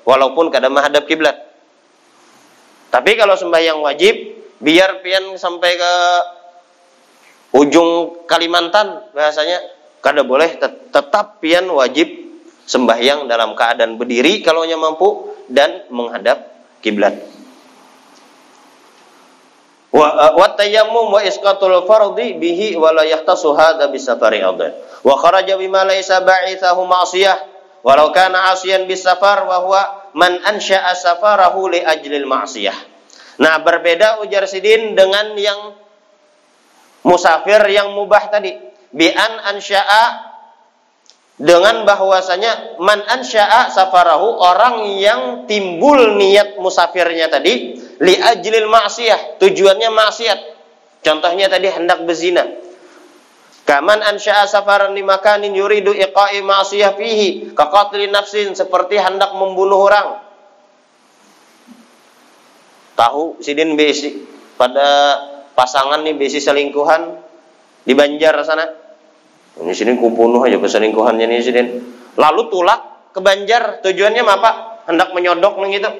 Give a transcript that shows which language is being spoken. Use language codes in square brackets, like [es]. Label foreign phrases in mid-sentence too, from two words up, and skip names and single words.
[bjn] Walaupun kada menghadap kiblat. Tapi kalau sembahyang wajib, biar pian sampai ke ujung Kalimantan bahasanya, kada boleh, tetap pian wajib sembahyang dalam keadaan berdiri kalau nya mampu dan menghadap kiblat. [ar] وتيمم وإسقاط الفرض به ولا يختص هذا بسفر أذن. وخرج بما ليس باعثه معصية ولو كان عاصيا بسفر وهو من أنشأ سفره لأجل المعصية. [bjn] Nah, berbeda ujar sidin dengan yang musafir yang mubah tadi. [ar] بأن أنشأ, [bjn] dengan bahwasanya [ar] من أنشأ سفره, [bjn] orang yang timbul niat musafirnya tadi [ar] لأجل المعصية, [bjn] tujuannya maksiat. Contohnya tadi hendak berzina. [ar] كمن أنشأ سفرا لمكان يريد إيقاع معصية فيه كقتل نفس, [bjn] seperti hendak membunuh orang. Tahu sidin besi pada pasangan nih besi selingkuhan di Banjar sana. Ini sidin kubunuh aja peselingkuhannya nih sidin. Lalu tulak ke Banjar, tujuannya apa? Hendak menyodok nang itu.